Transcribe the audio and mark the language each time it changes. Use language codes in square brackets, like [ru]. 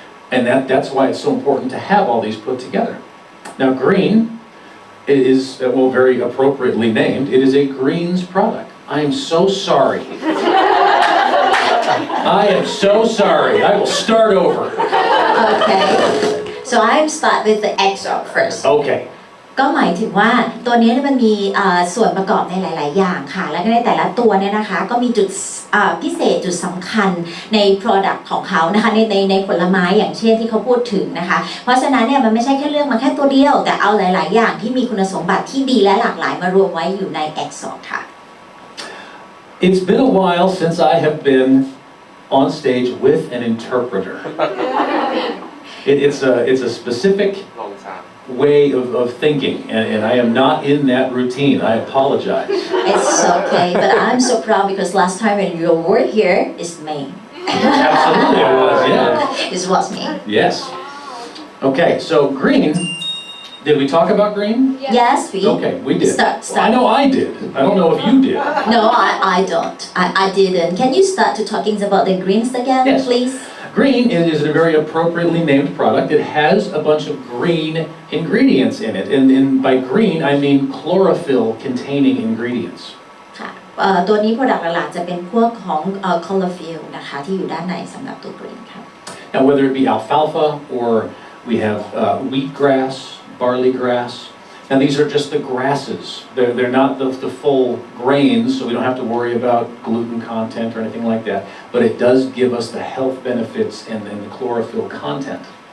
[en] And that's why it's so important to have all these put together. Now green is, very appropriately named, it is a greens product. I am so sorry. I am so sorry. I will start over. Okay so I'm start with the EXO first Okay. [th] ก็หมายถึงว่าตัวนี้มันมีส่วนประกอบในหลายๆอย่างค่ะและในแต่ละตัวเนี่ยนะคะก็มีจุดพิเศษจุดสำคัญใน product ของเขานะคะในผลไม้อย่างเช่นที่เขาพูดถึงนะคะเพราะฉะนั้นเนี่ยมันไม่ใช่แค่เลือกมาแค่ตัวเดียวแต่เอาหลายๆอย่างที่มีคุณสมบัติที่ดีและหลากหลายมารวมไว้อยู่ใน EXO ค่ะ [en] It's been a while since I have been on stage with an interpreter. It's a specific way of thinking, and I am not in that routine. I apologize. It's okay but I'm so proud because last time when you were here it's me. Absolutely, I was. Yeah. It was me. Yes. Okay, so green. Did we talk about green? Yes we Okay, we did. Start. Well, I know I did. I don't know if you did. No, I don't. I didn't. Can you start to talking about the greens again, Yes. please? Green is a very appropriately named product. It has a bunch of green ingredients in it. And by green, I mean chlorophyll-containing ingredients. [th] ค่ะ ตัวนี้ product หลักๆจะเป็นพวกของchlorophyll นะคะที่อยู่ด้านในสำหรับตัวกรีนค่ะ [en] Now whether it be alfalfa or we have wheatgrass, barley grass, and these are just the grasses. They're not the full grains, so we don't have to worry about gluten content or anything like that. But it does give us the health benefits and the chlorophyll content.